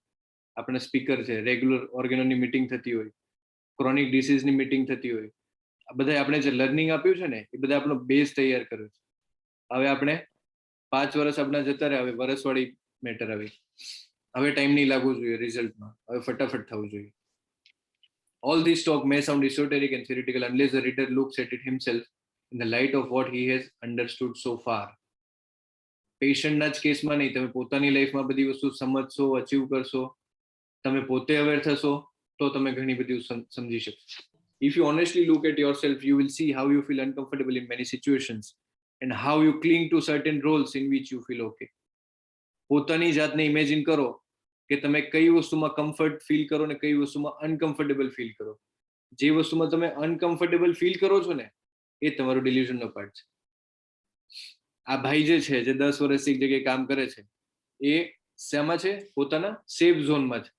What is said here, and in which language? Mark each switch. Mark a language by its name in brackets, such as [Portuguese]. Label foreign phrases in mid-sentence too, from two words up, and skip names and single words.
[Gujarati] આપણા સ્પીકર છે, રેગ્યુલર ઓર્ગેનોની મીટિંગ થતી હોય, [English] chronic diseaseની [Gujarati] મીટિંગ થતી હોય, આ બધા આપણે જે લર્નિંગ આપ્યું છે ને, એ બધા આપણો બેઝ તૈયાર કર્યો છે. હવે આપણે 5 વર્ષ આપણા જતા રહે, હવે વર્ષવાળી મેટર આવી, હવે ટાઈમ નહીં લાગવું જોઈએ રિઝલ્ટમાં, હવે ફટાફટ થવું જોઈએ. [English] All this talk may sound esoteric and theoretical unless the reader looks at it himself in the light of what he has understood so far. [Gujarati] પેશન્ટના જ કેસમાં નહીં, તમે પોતાની લાઈફમાં બધી વસ્તુ સમજશો, અચીવ કરશો, તમે પોતે અવેર થશો, તો તમે ઘણી બધી સમજી શકશો. [English] If you honestly look at yourself, you will see how you feel uncomfortable in many situations and how you cling to certain roles in which you feel okay. [Gujarati] પોતાની જાતને ઇમેજિન કરો કે તમે કઈ વસ્તુમાં [English] comfort feel [Gujarati] કરો ને કઈ વસ્તુમાં [English] uncomfortable feel [Gujarati] કરો. જે વસ્તુમાં તમે [English] uncomfortable feel [Gujarati] કરો છો ને, એ તમારું ડિલ્યુઝનનો પાર્ટ છે. આ ભાઈ જે છે, જે 10 વર્ષથી એક જગ્યાએ કામ કરે છે, એ શેમાં છે, પોતાના [English] safe zoneમાં [Gujarati] છે.